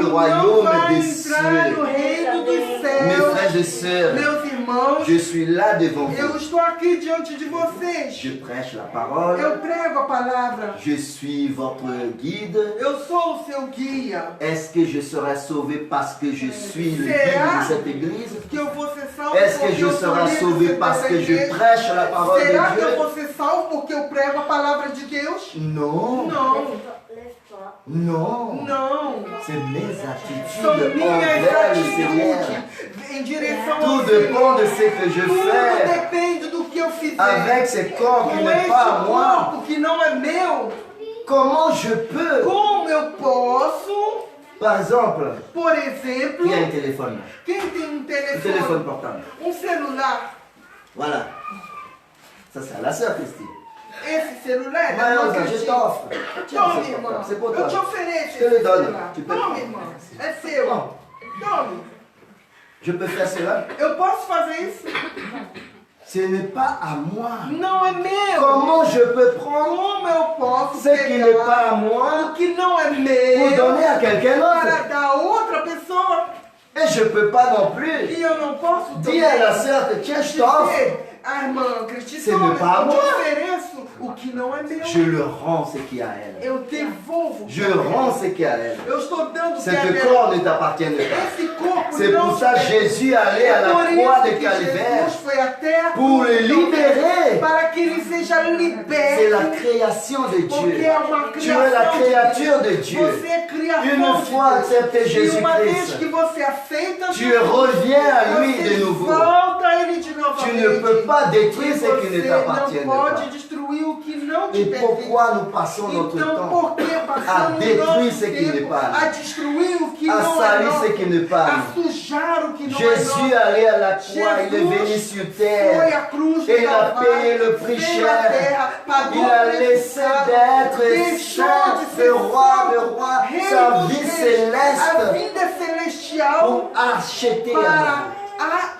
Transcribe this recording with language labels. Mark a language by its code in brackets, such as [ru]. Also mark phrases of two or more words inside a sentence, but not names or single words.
[pt] Não [fr] royaume [pt] vai [fr] des [pt] entrar no [fr] cieux. [pt] reino dos [fr] Mes [pt] céus. [fr] frères et sœurs, [pt] Meus irmãos, [fr] je suis là devant [pt] eu [fr] vous. [pt] estou aqui diante de vocês. [fr] Je prêche la parole. [pt] Eu prego a palavra. [fr] Je suis votre guide. [pt] Eu sou o seu guia. [fr] Est-ce que je serai sauvé parce que je suis le guide [pt] Será [fr] de cette église? [pt] que eu vou ser salvo [fr] Est-ce que [pt] porque [fr] je [pt] eu sou [fr] serai [pt] líder [fr] sauvé [pt] dessa [fr] parce que je [pt] igreja? [fr] prêche la parole [pt] Será [fr] de [pt] que eu [fr] Dieu? [pt] vou ser salvo porque eu prego a palavra de Deus? [fr] Non, [pt] Não, [fr] non. [pt] não. [fr] C'est mes [pt] São [fr] attitudes [pt] minhas [fr] envers le Seigneur. [pt] atitudes em direção ao [fr] Tout [pt] Senhor. [fr] dépend de ce que je [pt] Tudo [fr] fais [pt] depende do que eu fizer. [fr] avec ce corps qui [pt] Com [fr] n'est [pt] este [fr] pas à moi. [pt] corpo que não é meu, [fr] Comment je peux, [pt] como eu posso, [fr] par exemple, [pt] por exemplo, [fr] il y a un téléphone, [pt] quem tem um [fr] un téléphone [pt] telefone, [fr] portable. [pt] um celular, [fr] Voilà. Ça, c'est à la sœur Christine. [pt] esse celular é da [fr] Mais [pt] irmã [fr] je [pt] Cristina. [fr] t'offre. Tiens, [pt] Tome, [fr] c'est [pt] irmã. [fr] portable. C'est pour [pt] Eu te [fr] toi. [pt] ofereço [fr] Je te le [pt] esse [fr] donne. [pt] celular. [fr] Tu peux [pt] Tome, [fr] prendre. [pt] irmã. É seu. [fr] Bon, [pt] Tome. [fr] je peux faire cela. [pt] Eu posso fazer isso? [fr] Ce n'est pas à moi. [pt] Não é meu. [fr] Comment je peux prendre [pt] Como eu posso [fr] ce qui n'est pas à [pt] pegar [fr] moi [pt] o que não é [fr] pour [pt] meu [fr] donner à quelqu'un [pt] para [fr] d'autre? [pt] dar a outra pessoa? [fr] Et je ne peux pas non plus [pt] E eu não posso [fr] dire à la sœur que tiens, je t'offre. [pt] dizer, a irmã Cristina, [fr] Ce n'est pas à [pt] eu te [fr] moi. [pt] ofereço o que não é meu. [fr] Je le rends ce qui est à elle. [pt] Eu devolvo. o que [fr] Je [pt] é meu. [fr] rends ce qui est à elle. [pt] Eu estou dando o que é [fr] Cette [pt] meu. [fr] corps ne t'appartient pas. [pt] Esse corpo [fr] C'est [pt] não [fr] pour ça que [pt] te [fr] Jésus allait à la [pt] Por [fr] croix [pt] isso [fr] de [pt] que [fr] Calvaire [pt] Jesus foi até a [fr] pour [pt] cruz [fr] le [pt] do Calvário, [fr] libérer. [pt] para que ele seja [fr] C'est [pt] liberto. [fr] la création de [pt] Porque [fr] Dieu. [pt] é uma [fr] Tu es la [pt] criação [fr] créature de [pt] de Deus. [fr] Dieu. [pt] Você é criação [fr] Une [pt] de [fr] fois [pt] Deus. [fr] accepté [pt] E uma vez [fr] Jésus-Christ, [pt] que você aceita [fr] tu [pt] Jesus, [fr] reviens à lui [pt] você [fr] de nouveau. [pt] volta a ele de novamente. [fr] Tu ne peux pas détruire ce qui ne [pt] Você [fr] t'appartient [pt] não pode [fr] pas. [pt] destruir o que não te [fr] Et [pt] pertence. [fr] pourquoi nous passons notre [pt] Então, [fr] temps [pt] por que [fr] à [pt] passamos [fr] détruire [pt] nosso [fr] ce qui n'est [pt] tempo [fr] pas [pt] a destruir o que [fr] à [pt] não é [fr] salir ce [pt] nosso, [fr] qui n'est pas [pt] a sujar o que não é [fr] Jésus [pt] nosso? [fr] allait à la croix, il est venu [pt] Jesus [fr] sur [pt] foi [fr] terre. [pt] a cruz do [fr] Et il a [pt] Calvário, [fr] payé le prix [pt] veio à [fr] cher. [pt] terra, pagou [fr] Il a [pt] o preço [fr] laissé [pt] caro, [fr] d'être [pt] deixou [fr] saint, [pt] de [fr] le [pt] ser [fr] roi, [pt] santo, rei [fr] sa [pt] dos [fr] vie [pt] reis, a [fr] céleste [pt] vida celestial [fr] pour acheter [pt] para